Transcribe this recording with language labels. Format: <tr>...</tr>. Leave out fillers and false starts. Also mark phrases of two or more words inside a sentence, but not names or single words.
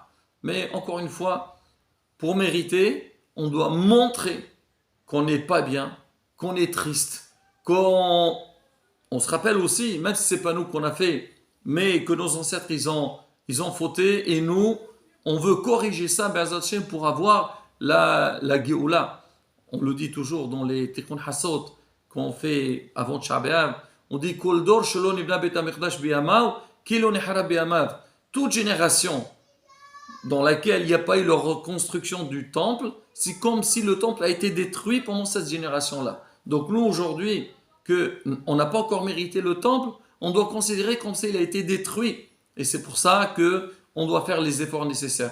<fr>Mais encore une fois, pour mériter, on doit montrer qu'on n'est pas bien, qu'on est triste, on se rappelle aussi, même si c'est pas nous qu'on a fait, mais que nos ancêtres ils ont fauté et nous on veut corriger ça pour avoir la Géoula. On le dit toujours dans les Tikkun Hassot qu'on fait avant Tisha B'Av. On dit</fr> <he>כל דור שלא נבנה בית המקדש בימיו, כי לא נחרב בימיו.</he> <fr>Toute génération dans laquelle il n'y a pas eu la reconstruction du temple, c'est comme si le temple a été détruit pendant cette génération-là. Donc nous, aujourd'hui, qu'on n'a pas encore mérité le temple, on doit considérer comme s'il a été détruit. Et c'est pour ça qu'on doit faire les efforts nécessaires.</fr>